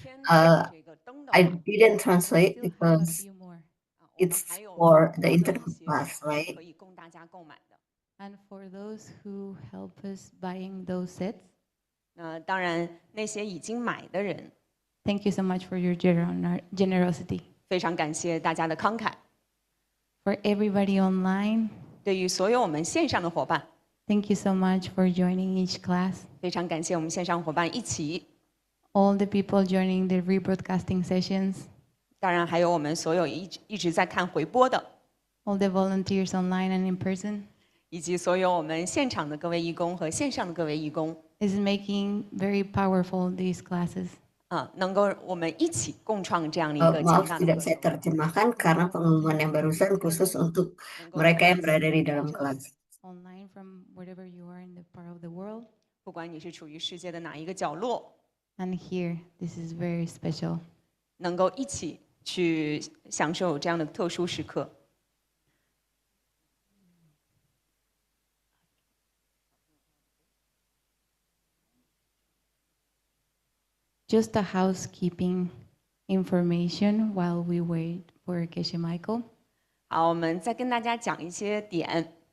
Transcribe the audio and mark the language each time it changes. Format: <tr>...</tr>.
<en>I didn't translate because it's for the internet class, right? And for those who help us buying those sets,</en> <zh>当然那些已经买的人，</zh> <en>thank you so much for your generosity.</en> <zh>非常感谢大家的慷慨。</zh> <en>For everybody online,</en> <zh>对于所有我们线上的伙伴，</zh> <en>thank you so much for joining each class.</en> <zh>非常感谢我们线上伙伴一起。</zh> <en>All the people joining the rebroadcasting sessions,</en> <zh>当然还有我们所有一直在看回播的，</zh> <en>all the volunteers online and in person.</en> <zh>以及所有我们现场的各位义工和线上的各位义工，</zh> <en>Is making very powerful these classes.</en> <zh>能够我们一起共创这样的一个强</zh> <id>Maaf</id> <zh>大的</zh> <id>tidak saya terjemahkan karena pengumuman yang barusan khusus untuk mereka yang berada di dalam kelas.</id> <en>Online from wherever you are in the part of the world.</en> <zh>不管你是处于世界的哪一个角落，</zh> <en>And here, this is very special.</en> <zh>能够一起去享受这样的特殊时刻。</zh> <en>just a housekeeping information while we wait for Geshe Michael.</en> <zh>好，我们再跟大家讲一些点。</zh>